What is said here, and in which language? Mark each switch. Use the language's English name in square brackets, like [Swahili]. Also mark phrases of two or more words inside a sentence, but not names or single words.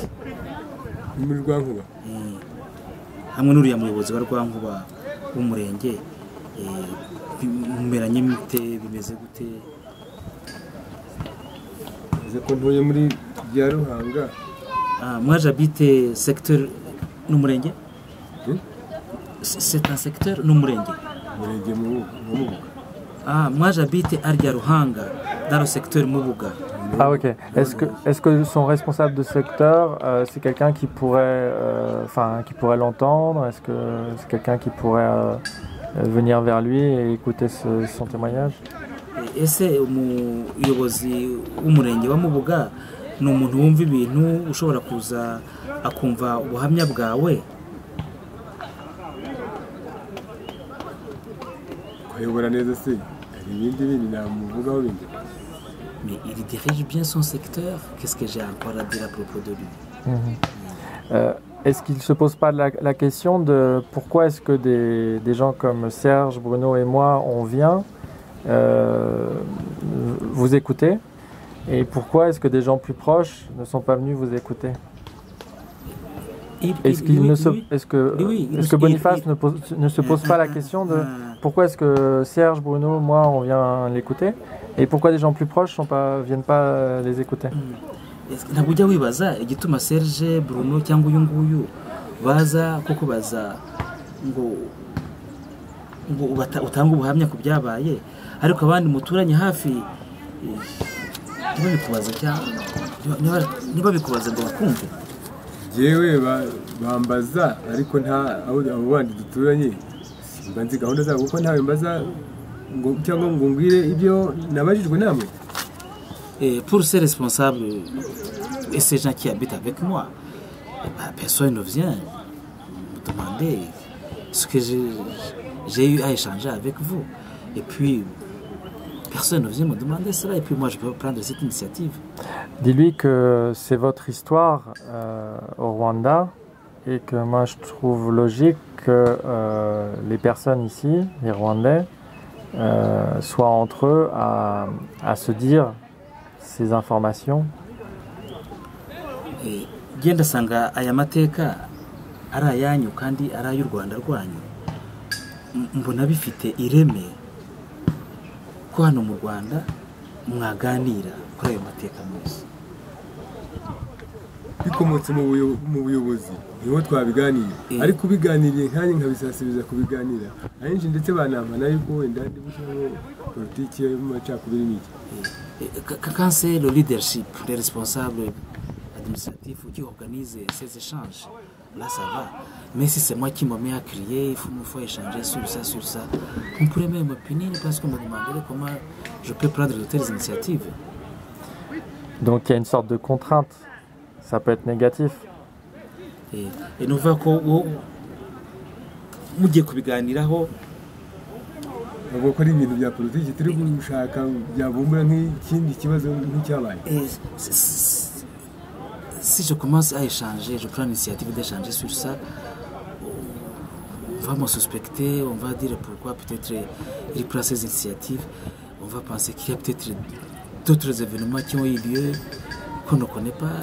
[Kinyarwanda] muri rwa Nkuba hamwe n'uriya muyobozi wa rwa Nkuba w'umurenge mumeranye mute bimeze gute? ko ntuye muri bya Ruhanga. [French] Moi j'habite secteur n'umurenge. C'est un secteur n'umurenge. Moi j'habite à Ruhanga dans le secteur Mubuga. Ah ok. Est-ce que son responsable de secteur c'est quelqu'un qui pourrait l'entendre? Est-ce que c'est quelqu'un qui pourrait venir vers lui et écouter son témoignage? [Kinyarwanda] Ese umuyobozi w'umurenge wa Mubuga ni umuntu wumva ibintu ushobora kuza akumva ubuhamya bwawe? Kuyobora neza se ibindi namuvugaho bindi. [French] Mais il dirige bien son secteur. Qu'est-ce que j'ai encore à dire à propos de lui? Est-ce qu'il ne se pose pas la question de pourquoi est-ce que des gens comme Serge, Bruno et moi, on vient vous écouter, et pourquoi est-ce que des gens plus proches ne sont pas venus vous écouter? Est-ce que Boniface ne se pose pas la question de pourquoi est-ce que Serge, Bruno, moi, on vient l'écouter, et pourquoi des gens plus proches viennent pas les écouter? [Kinyarwanda] Ntabwo ujya wibaza igituma Serge, Bruno cyangwa uyu nguyu baza kuko baza ngo utanga ubuhamya ku byabaye, ariko abandi muturanye hafi ntibabikubaza cyangwa ntibabikubaza ngo bakumve? Yewe bambaza ariko nta abo bandi duturanye simba nzi gahunda zabo kuko ntawe mbaza ngo cyangwa ngo ngwire ibyo nabajijwe namwe. [French] Pour ces responsables et ces gens qui habitent avec moi, personne ne vient me demander ce que j'ai eu à échanger avec vous. Et puis, personne ne vient me demander cela. Et puis moi, je peux prendre cette initiative. Dis-lui que c'est votre histoire au Rwanda et que moi je trouve logique que les personnes ici, les Rwandais, soient entre eux à se dire ces informations. [Kinyarwanda] Genda sanga aya mateka ari ayanyu kandi ari ay'u Rwanda rwanyu, mbona bifite ireme ko hano mu Rwanda mwaganira kuri ayo mateka mose. bikomotse mu buyobozi niho twabiganira ariko biganiriye nkanye nkabisasiriza kubiganira ahenshi ndetse banamana yuko wenda ndi gushyiraho politiki y'amacakubiri n'iki. [French] Quand c'est le leadership, les responsables administratifs qui organisent ces échanges, là ça va. Mais si c'est moi qui me mets à crier, il faut échanger sur ça, on pourrait même m'opiner parce qu'on me demanderait comment je peux prendre de telles initiatives. Donc il y a une sorte de contrainte, ça peut être négatif. Et nous voyons [Kinyarwanda] ko mugiye kubiganiraho bavuga ko ari ibintu bya politiki turi gushaka byavumbura nk'ikindi kibazo nk'icyabaye. [French] Si je commence à échanger, je prends l'initiative d'échanger sur ça, on va me suspecter, on va dire pourquoi peut-être il prend ces initiatives, on va penser qu'il y a peut-être d'autres événements qui ont eu lieu qu'on ne connaît pas.